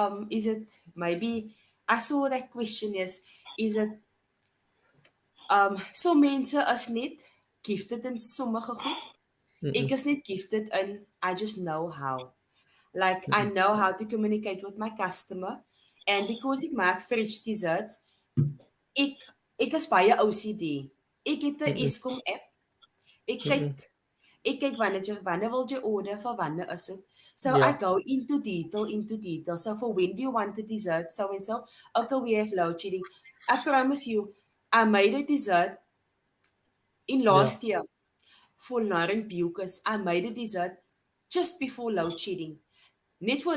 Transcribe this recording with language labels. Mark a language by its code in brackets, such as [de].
[en] Is it maybe I saw that question is it so [af] mense is net gifted in sommige goed. Ek Mm-mm, is net gifted in [en] I just know how. Like I mm-mm. know how to communicate with my customer and because [af] ek maak fridge desserts, ek ek is baie OCD. Ek het 'n Mm-mm, Eskom app. Ek mm-mm. kyk ek kyk wanneer wil jy order vir wanneer is dit. [en] So I Yeah. go into detail. So for when do you want the dessert? So and so. Okay, we have load shedding. I promise you, I made a dessert in Yeah. last year for Lauren Bucas. I made a dessert just before load shedding. [af] Net voor